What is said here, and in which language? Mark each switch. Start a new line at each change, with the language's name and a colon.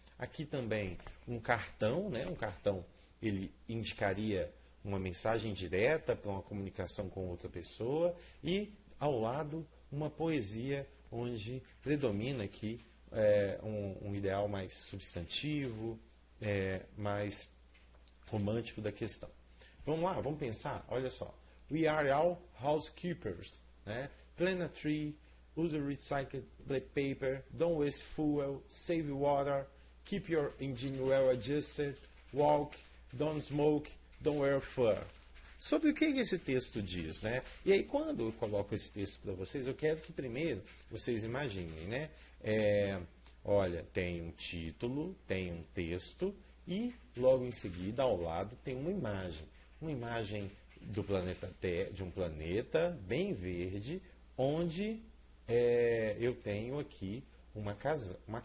Portuguese: Aqui também um cartão, né? Um cartão ele indicaria uma mensagem direta para uma comunicação com outra pessoa e, ao lado, uma poesia onde predomina aqui um ideal mais substantivo, mais romântico da questão. Vamos lá, vamos pensar? Olha só.
English: We are all housekeepers. Né? Plant a tree, use recycled paper, don't waste fuel, save water, keep your engine well adjusted, walk, don't smoke, don't wear fur.
Portuguese: Sobre o que esse texto diz, né? E aí, quando eu coloco esse texto para vocês, eu quero que primeiro vocês imaginem, né? Olha, tem um título, tem um texto e logo em seguida, ao lado, tem uma imagem do planeta Terra, de um planeta bem verde, onde eu tenho aqui uma casa.